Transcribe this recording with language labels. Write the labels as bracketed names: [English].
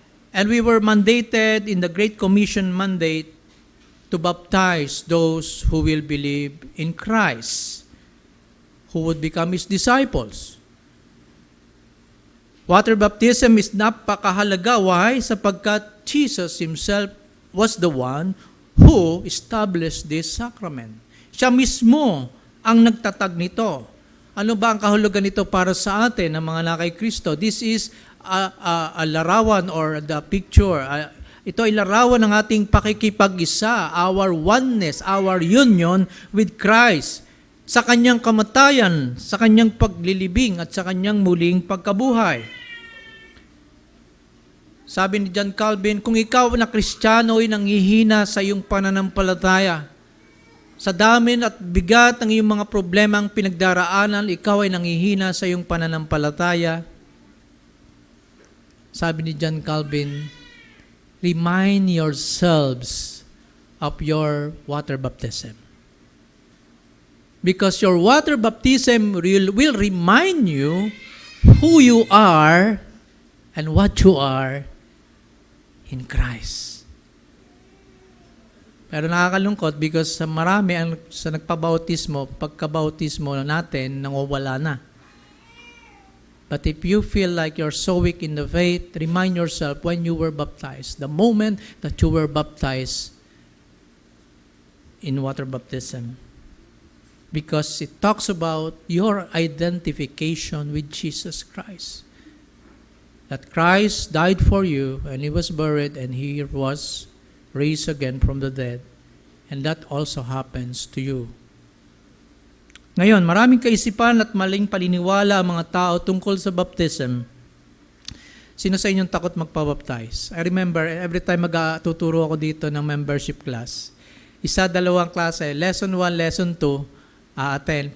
[English] And we were mandated in the Great Commission mandate to baptize those who will believe in Christ, who would become His disciples. Water baptism is [Filipino] napakahalaga. [English] Why? [Filipino] Sapagkat [English] Jesus Himself was the one who established this sacrament. [Filipino] Siya mismo ang nagtatag nito. Ano ba ang kahulugan nito para sa atin, ng mga nakay Kristo? [English] This is a [Filipino] larawan [English] or the picture. [Filipino] Ito ay larawan ng ating pakikipag-isa, [English] our oneness, our union with Christ [Filipino] sa Kanyang kamatayan, sa Kanyang paglilibing at sa Kanyang muling pagkabuhay. Sabi ni John Calvin, kung ikaw na Kristiyano ay nanghihina sa iyong pananampalataya, sa dami at bigat ng iyong mga problemang pinagdaraanan, ikaw ay nanghihina sa iyong pananampalataya, sabi ni John Calvin, [English] remind yourselves of your water baptism. Because your water baptism will remind you who you are and what you are in Christ. [Filipino] Pero nakakalungkot [English] because [Filipino] marami ang sa nagpabautismo, pagkabautismo natin, nangwawala na. [English] But if you feel like you're so weak in the faith, remind yourself when you were baptized, the moment that you were baptized in water baptism. Because it talks about your identification with Jesus Christ. That Christ died for you and He was buried and He was raised again from the dead. And that also happens to you. [Filipino] Ngayon, maraming kaisipan at maling paniniwala ang mga tao tungkol sa baptism. Sino sa inyong takot magpabaptize? [English] I remember, every time [Filipino] magtuturo ako dito ng [English] membership class, [Filipino] dalawang klase, lesson 1, lesson 2, attend.